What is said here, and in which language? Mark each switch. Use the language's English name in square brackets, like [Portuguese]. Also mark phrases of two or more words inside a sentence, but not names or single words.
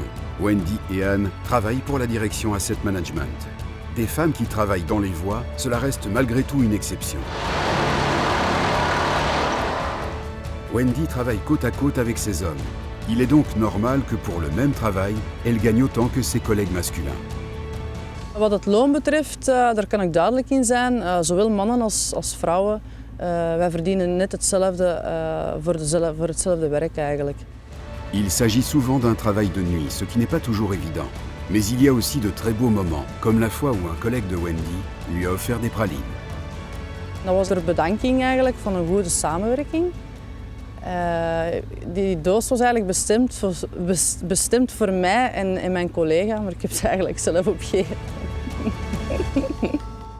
[French] Wendy et Anne travaillent pour la direction Asset Management. Des femmes qui travaillent dans les voies, cela reste malgré tout une exception. Wendy travaille côte à côte avec ses hommes. Il est donc normal que pour le même travail, elle gagne autant que ses collègues masculins. [Dutch] Wat het loon betreft, daar kan ik duidelijk in zijn. Zowel mannen als vrouwen. Wij verdienen net hetzelfde voor hetzelfde werk eigenlijk. [French] Il s'agit souvent d'un travail de nuit, ce qui n'est pas toujours évident. Mais il y a aussi de très beaux moments, comme la fois où un collègue de Wendy lui a offert des pralines. [Dutch] Dat was ter bedanking eigenlijk van een goede samenwerking. Die doos was eigenlijk bestemd voor mij en mijn collega, maar ik heb ze eigenlijk zelf opgegeten.